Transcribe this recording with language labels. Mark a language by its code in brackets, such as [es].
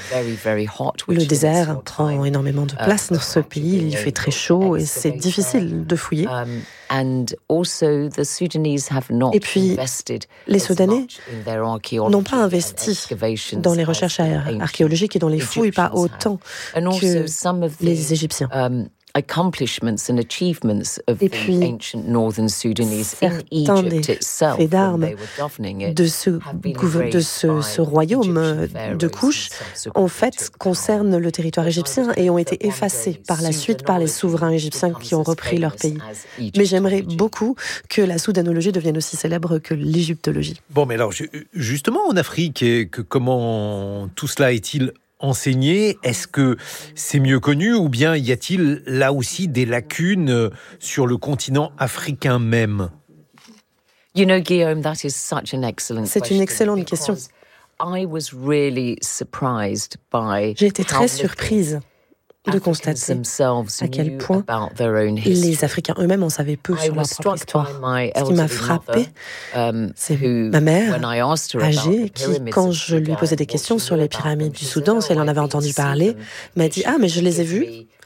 [fr] Le désert prend énormément de place dans ce pays. Il fait très chaud et c'est difficile de fouiller. Et puis, les Soudanais n'ont pas investi dans les recherches archéologiques et dans les fouilles pas autant que les Égyptiens. [en] Accomplishments and achievements of the ancient northern Sudanese in Egypt itself, when they were governing it, [fr] de ce royaume de Kush, en fait, concernent le territoire égyptien et ont été effacés par la suite par les souverains égyptiens qui ont repris leur pays. Mais j'aimerais beaucoup que la soudanologie devienne aussi célèbre que l'égyptologie. Bon, mais alors, justement, en Afrique, comment tout cela est-il enseigner, est-ce que c'est mieux connu ou bien y a-t-il là aussi des lacunes sur le continent africain même? [en] You know, Guillaume, that is such an excellent question. [fr] C'est une excellente question. J'ai été très surprise de constater à quel point les Africains eux-mêmes en savaient peu sur leur propre histoire. Ce qui m'a frappée, c'est ma mère, âgée, qui, quand je lui posais des questions sur les pyramides du Soudan, si elle en avait entendu parler, m'a dit « Ah, mais je les ai vues ».